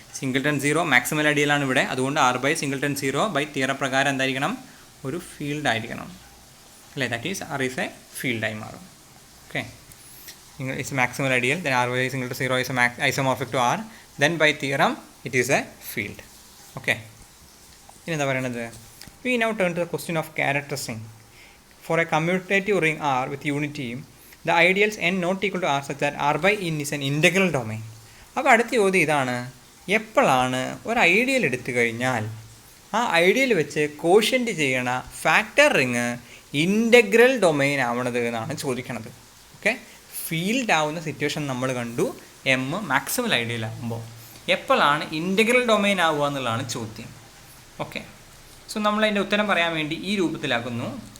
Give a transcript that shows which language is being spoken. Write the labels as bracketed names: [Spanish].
[Malayalam] Singleton 0 maximal ഐഡിയലാണ് ഇവിടെ, അതുകൊണ്ട് R by singleton 0 by theorem പ്രകാരം എന്തായിരിക്കണം, ഒരു ഫീൽഡ് ആയിരിക്കണം അല്ലേ. [English] That is R is a ഫീൽഡായി മാറും. Okay, it's maximal ideal, then R by singleton 0 is isomorphic to R, then by theorem it is a field. Okay, [Malayalam] ഇനി എന്താ പറയണത്, [English] we now turn to the question of characterizing. For a commutative ring R with unity, the ideals n not equal to R such that R by n is an integral domain. [Malayalam] അപ്പോൾ അടുത്ത ചോദ്യം ഇതാണ്, എപ്പോഴാണ് ഒരു ideal എടുത്തു കഴിഞ്ഞാൽ ആ ideal വെച്ച് കോഷ്യൻ്റ് ചെയ്യണ ഫാക്ടർ റിങ് ഇൻ്റഗ്രൽ ഡൊമൈൻ ആവണത് എന്നാണ് ചോദിക്കണത്. ഓക്കെ, ഫീൽഡ് ആവുന്ന സിറ്റുവേഷൻ നമ്മൾ കണ്ടു. എം മാക്സിമൽ ഐഡിയൽ ആകുമ്പോൾ എപ്പോഴാണ് ഇൻ്റഗ്രൽ ഡൊമൈൻ ആവുക എന്നുള്ളതാണ് ചോദ്യം. ഓക്കെ, സോ നമ്മളതിൻ്റെ ഉത്തരം പറയാൻ വേണ്ടി ഈ രൂപത്തിലാക്കുന്നു.